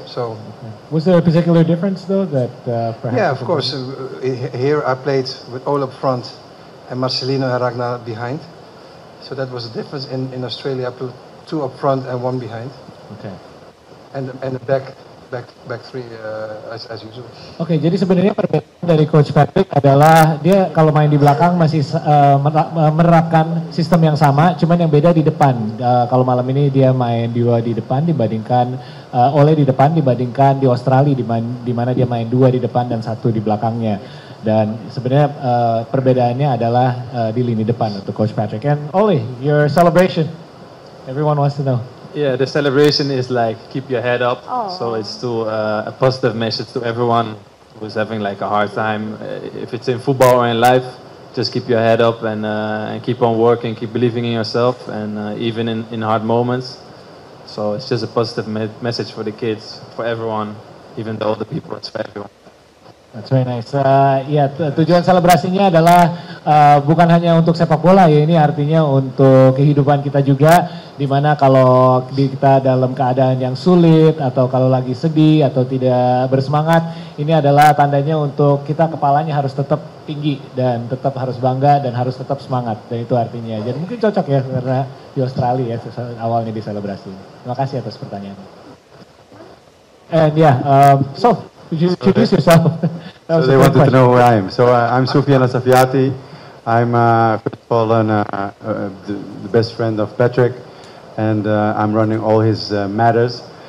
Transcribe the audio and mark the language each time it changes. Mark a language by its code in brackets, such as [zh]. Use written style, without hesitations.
[en] So, was there a particular difference though that perhaps? Yeah, of course. Here I played with Ole up front and Marcelino and Ragnar behind. So that was the difference. In Australia I put 2 up front and 1 behind. Okay. And the back 3 as usual. [id] Oke, jadi sebenarnya perbedaan dari Coach Patrick adalah dia kalau main di belakang masih menerapkan sistem yang sama, cuman yang beda di depan. Kalau malam ini dia main 2 di depan dibandingkan Ole di depan dibandingkan di Australia di mana dia main 2 di depan dan 1 di belakangnya. Dan sebenarnya perbedaannya adalah di lini depan untuk Coach Patrick. [en] And Ole, your celebration, everyone wants to know. Yeah, the celebration is like keep your head up. So it's to a positive message to everyone who's having like a hard time. If it's in football or in life, just keep your head up and keep on working, keep believing in yourself, and even in hard moments. So it's just a positive message for the kids, for everyone, even the older people. It's for everyone. That's very nice. [id] Tujuan selebrasinya adalah bukan hanya untuk sepak bola ya, ini artinya untuk kehidupan kita juga, dimana kalau kita dalam keadaan yang sulit atau kalau lagi sedih atau tidak bersemangat, ini adalah tandanya untuk kita kepalanya harus tetap tinggi dan tetap harus bangga dan harus tetap semangat, dan itu artinya. Jadi mungkin cocok ya karena di Australia ya awalnya diselebrasi. Terima kasih atas pertanyaannya. [en] And so could you introduce yourself? So they wanted to know who I am. So I'm Soufiane Safiati. I'm first of all the best friend of Patrick, and I'm running all his matters.